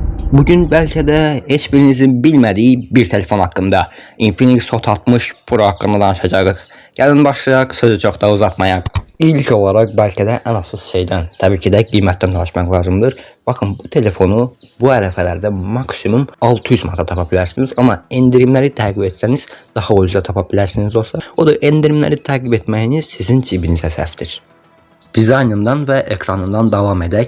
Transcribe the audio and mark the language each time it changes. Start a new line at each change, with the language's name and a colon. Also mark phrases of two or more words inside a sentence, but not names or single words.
Turkish: Bugün belki de heç birinizin bilmediği bir telefon hakkında,
Azerbaijani: Infinix Hot 60 Pro hakkında danışacağıq. Gəlin başlayaq, sözü çox da uzatmayaq.
Turkish: İlk olarak belki de en asıl şeyden, tabii ki de
Azerbaijani: qiymətdən danışmaq lazımdır. Bakın, bu telefonu bu ərəfələrdə maksimum 600 manata tapa bilərsiniz, amma endirimləri təqib etsəniz daha ucuza tapa bilərsiniz dostlar. O da endirimləri təqib etməyiniz sizin cibinizə səhvdir.
Turkish: Dizaynından ve ekranından devam edək.